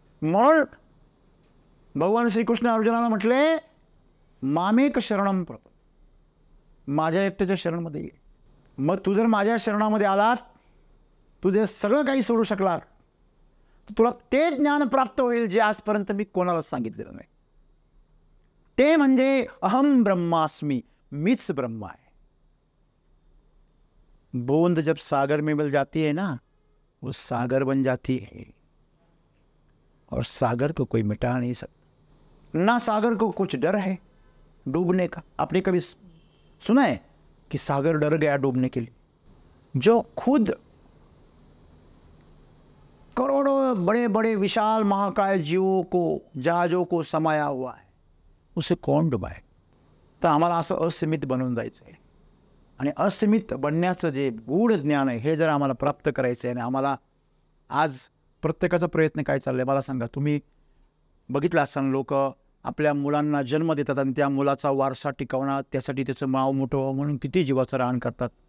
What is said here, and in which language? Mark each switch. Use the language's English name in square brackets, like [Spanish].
[Marathi] म्हणून भगवान श्रीकृष्ण अर्जुनाला म्हटले [Sanskrit] मामेक शरणम प्रपद, [Marathi] माझ्या एकट्याच्या शरणमध्ये ये. मग तू जर माझ्या शरणामध्ये आलात, तुझे सगळं काही सोडू शकलात, तर तुला ते ज्ञान प्राप्त होईल जे आजपर्यंत मी कोणालाच सांगितलेलं नाही. ते म्हणजे [Sanskrit] अहम ब्रह्मास्मी, [Marathi] मीच ब्रह्म आहे. [Hindi] बूंद जब सागर में मिल जाती है ना, वो सागर बन जाती है और सागर को कोई मिटा नहीं सकता. ना सागर को कुछ डर है डूबने का. आपने कभी सुना है कि सागर डर गया डूबने के लिए? जो खुद करोड़ों बड़े बड़े विशाल महाकाय जीवों को, जहाजों को समाया हुआ है, उसे कौन डुबाए? [Marathi] तर आम्हाला असं असीमित बनवून जायचं आहे. आणि असीमित बनण्याचं जे गूढ ज्ञान आहे हे जर आम्हाला प्राप्त करायचं आहे. आणि आम्हाला आज प्रत्येकाचा प्रयत्न काय चाललाय मला सांगा. तुम्ही बघितलं असाल लोक आपल्या मुलांना जन्म देतात आणि त्या मुलाचा वारसा टिकवणार, त्यासाठी त्याचं नाव मोठं म्हणून किती जीवाचं रान करतात.